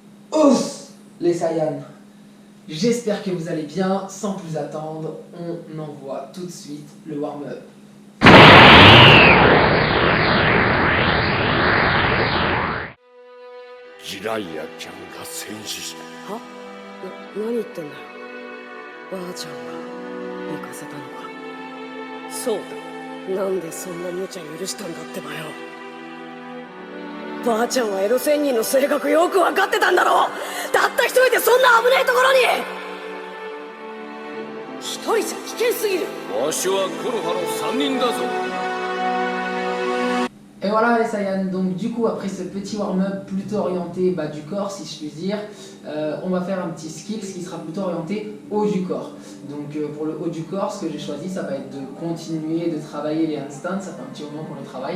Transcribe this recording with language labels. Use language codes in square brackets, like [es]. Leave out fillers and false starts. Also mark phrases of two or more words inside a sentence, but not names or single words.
[fr] Os les Saiyans. J'espère que vous allez bien. Sans plus attendre, on envoie tout de suite le warm-up. [ja] ジライアちゃんが戦死した。は？何言ってんだよ。ばあちゃんが行かせたのか。そうだ。なんでそんな無茶許したんだってばよ。ばあちゃんはエロ仙人の性格よく分かってたんだろう。たった一人でそんな危ないところに。一人じゃ危険すぎる。わしはコロハの3人だぞ。 [fr] Et voilà les Saiyans, donc du coup après ce petit warm-up plutôt orienté bas du corps si je puis dire, on va faire un petit skills qui sera plutôt orienté haut du corps. Donc pour le haut du corps, ce que j'ai choisi ça va être de continuer de travailler les handstands, ça fait un petit moment qu'on les travaille.